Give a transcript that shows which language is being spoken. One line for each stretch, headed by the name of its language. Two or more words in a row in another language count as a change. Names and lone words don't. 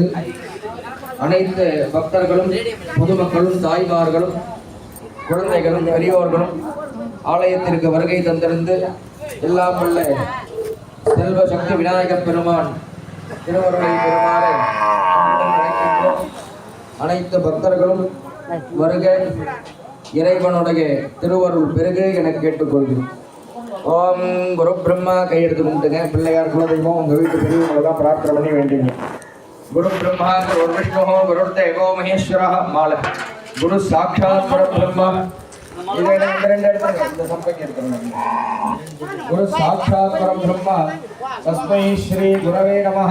Tamil: அனைத்து பக்தர்களும் பொதுமக்களும் தாய்மார்களும் குழந்தைகளும் பெரியோர்களும் ஆலயத்திற்கு வருகை தந்திருந்து எல்லாம் உள்ள செல்வ சக்தி விநாயகப் பெருமான் திருவருளை பெருமாறு அனைத்து பக்தர்களும் வருக, இறைவனுடைய திருவருள் பெருக என கேட்டுக்கொள்கிறோம்.
Sanskrit: ओम् गुरु ब्रह्मा
Tamil: கையெடுத்து கும்பிட்டுங்க. பிள்ளையார் குலதெய்வம் உங்கள் வீட்டு பெரியவங்களை தான் பிரார்த்தனை பண்ணி வேண்டிங்க.
Sanskrit: गुरु ब्रह्मा गुरु विष्णु गुरु देवो महेश्वरा माले गुरु साक्षात् परब्रह्मा. गुरु साक्षात् परब्रह्मा तस्मै श्री गुरवे नमः.